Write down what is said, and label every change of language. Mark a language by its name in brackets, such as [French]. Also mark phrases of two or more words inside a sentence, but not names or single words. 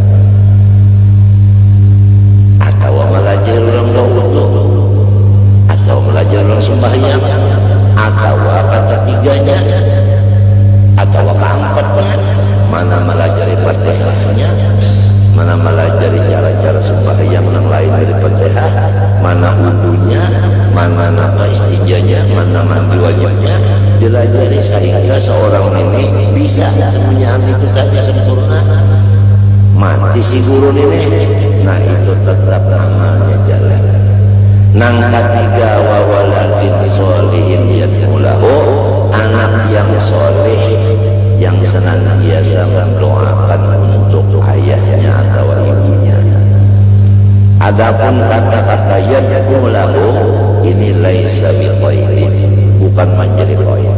[Indonesian] Atau melajari orang berwudu, atau melajari orang sembahyang, atau kata tiganya, atau keempatnya, mana melajari Fatihahnya, mana melajari cara-cara sembahyang yang lain dari Fatihah, mana wudunya, mana nama istinjanya, mana mandi wajibnya, dilajari sehingga seorang ini bisa semuanya itu tadi sempurna. Mati si guru ini, nah itu tetap amalnya jalan. Nang ketiga [Arabic] وولد صالح يدعو له, [Indonesian] anak yang soleh yang senantiasa mendoakan untuk ayahnya atau ibunya. Adapun kata-kata yad'ulahu ini [Arabic] ليس بقيد, [Indonesian] bukan menjadi qaid.